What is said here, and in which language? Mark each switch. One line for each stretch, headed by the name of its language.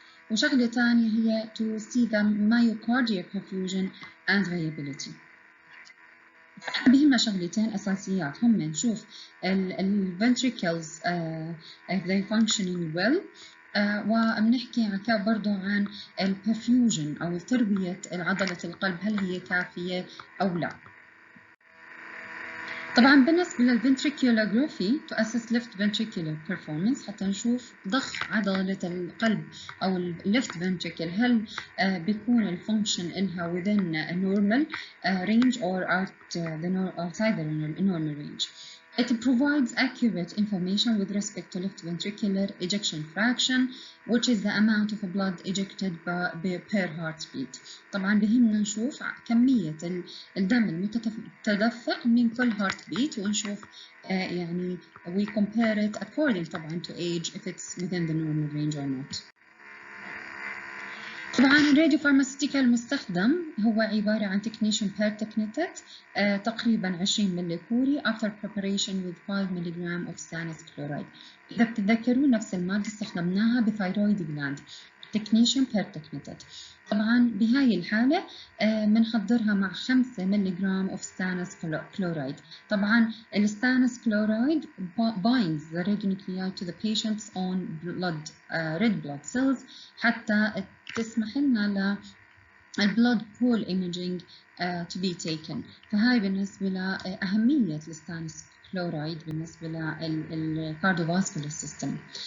Arabic: وشغلة تانية هي
English: to see the myocardial perfusion and viability.
Arabic: بهمنا شغلتين أساسيات، هم نشوف ال ventricles
English: if they functioning well،
Arabic: وبنحكي برضو عن ال perfusion أو تروية عضلة القلب، هل هي كافية أو لا. طبعا بالنسبة للفنتريكولوجرافي
English: to assess left ventricular performance،
Arabic: حتى نشوف ضخ عضلة القلب أو
English: left ventricle
Arabic: هل بيكون الفانكشن إلها
English: within a normal range or outside the normal range. It provides accurate information with respect to left ventricular ejection fraction, which is the amount of blood ejected per heartbeat.
Arabic: طبعا بهمنا نشوف كمية الدم المتدفق من كل
English: heartbeat،
Arabic: ونشوف يعني
English: we compare it according طبعا to age if it's within the normal range or not.
Arabic: طبعا الراديو فارماسيتيكال المستخدم هو عبارة عن technetium per technetate تقريبا 20 ملي كوري
English: after preparation with
Arabic: 5 ملغ
English: of stannous chloride.
Arabic: إذا بتتذكروا نفس المادة استخدمناها بثايرويد جلاند technetium per technetate. طبعا بهاي الحالة بنحضرها مع 5 ملغ
English: of stannous chloride. طبعا الستانس chloride binds the radionuclide to the patient's own blood red blood cells
Arabic: حتى تسمح لنا
English: blood pool imaging to be taken.
Arabic: فهاي بالنسبة لأهمية الستانس كلورايد بالنسبة للكارديوفاسكولار سيستم.